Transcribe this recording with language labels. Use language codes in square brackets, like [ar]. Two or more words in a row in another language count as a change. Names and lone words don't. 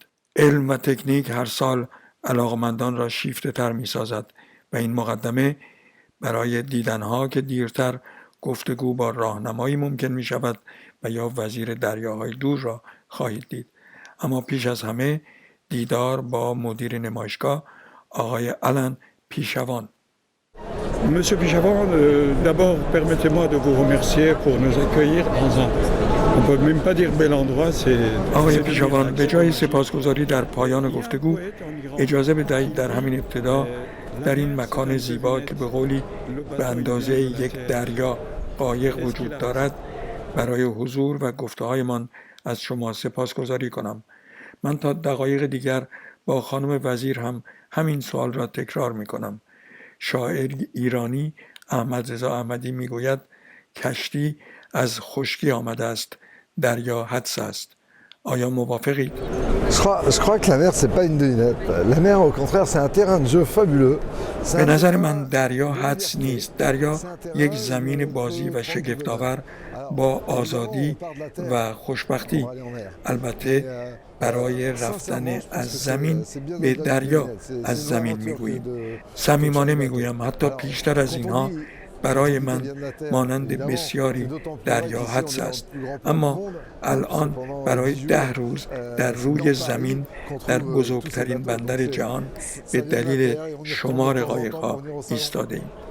[fa] علم و تکنیک هر سال علاقمندان را شیفته تر می سازد و این مقدمه برای دیدنها که دیرتر گفتگو با راهنمایی ممکن می شود و یا وزیر دریاهای دور را خواهید دید. اما پیش از همه دیدار با مدیر نمایشگاه آقای آلن پیشوان. [fr] Monsieur Pichevant, d'abord permettez-moi de vous remercier pour nous accueillir dans un, on peut même pas dire bel endroit, c'est [fa] آقای پیشوان، به جای سپاسگزاری در پایان گفتگو اجازه بدهید در همین ابتدا در این مکان زیبا که به قولی به اندازه یک دریا قایق وجود دارد برای حضور و گفته‌هایمان از شما سپاسگزاری کنم. من تا دقایق دیگر با خانم وزیر هم همین سوال را تکرار می کنم. شاعر ایرانی احمدرضا احمدی می گوید کشتی از خشکی آمده است، دریا حدس است. آیا موافقید؟ [fr] Je crois que la mer c'est pas une devinette. La mer au contraire c'est un terrain de jeu fabuleux. [fa] به نظر من دریا حدس نیست. دریا یک زمین بازی و شگفت‌آور با آزادی و خوشبختی. البته برای رفتن از زمین به دریا از زمین میگوییم. صمیمانه میگویم حتی پیشتر از اینها برای من مانند بسیاری دریا حدس است، اما الان برای 10 روز در روی زمین در بزرگترین بندر جهان به دلیل شمار قایق‌ها ایستاده ایم.